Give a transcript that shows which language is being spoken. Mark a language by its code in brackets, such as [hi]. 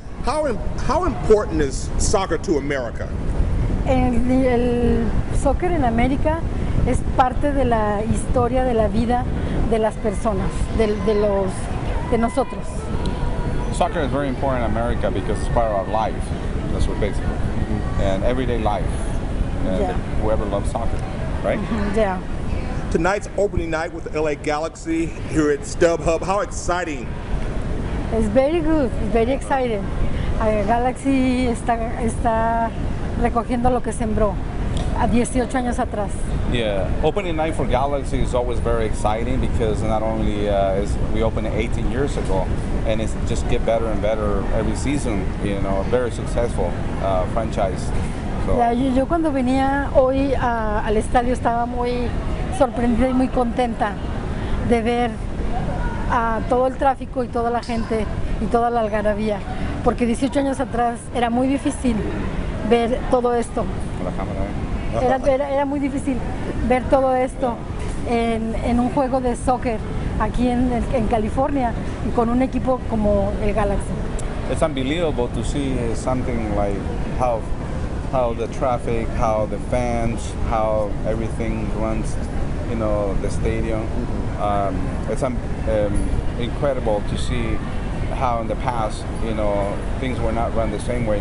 [en] How important is soccer to America? [es] El soccer en América es parte de la historia de la vida de las personas, de nosotros. [en] Soccer is very important in America because it's part of our life. That's what basically, and everyday life. And whoever loves soccer, right? Yeah. Tonight's opening night with the LA Galaxy here at Stub Hub. How exciting! It's very good. It's very exciting. [es] Galaxy está recogiendo lo que sembró a 18 años atrás. [en] Yeah, opening night for Galaxy is always very exciting because not only we opened it 18 years ago, and it's just get better and better every season. Very successful franchise. So. [es] Yeah, yo cuando venía hoy al estadio estaba muy sorprendida y muy contenta de ver todo el tráfico y toda la gente y toda la algarabía, porque 18 años atrás era muy difícil ver todo esto. La cámara, Era muy difícil ver todo esto en un juego de soccer aquí en California y con un equipo como el Galaxy. [en] It's unbelievable to see something like how the traffic, how the fans, how everything runs, the stadium. It's incredible to see how in the past, things were not run the same way.